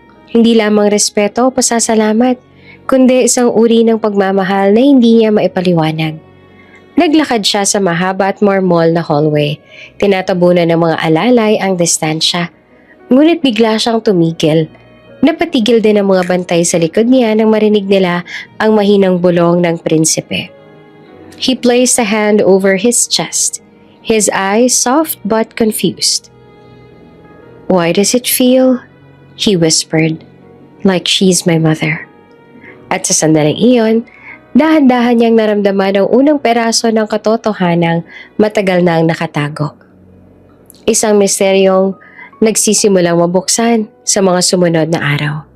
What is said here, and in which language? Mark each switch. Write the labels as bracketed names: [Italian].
[Filipino] Hindi lamang respeto o pasasalamat, kundi isang uri ng pagmamahal na hindi niya maipaliwanag. Naglakad siya sa mahaba at marmol na hallway. Tinatabunan ng mga alalay ang distansya. Ngunit bigla siyang tumigil. Napatigil din ang mga bantay sa likod niya nang marinig nila ang mahinang bulong ng prinsipe. [English] He placed a hand over his chest, his eyes soft but confused. Why does it feel, he whispered, like she's my mother? [Filipino] At sa sandaling iyon, dahan-dahan niyang naramdaman ang unang peraso ng katotohanang matagal na ang nakatago. Isang misteryong nagsisimulang mabuksan sa mga sumunod na araw.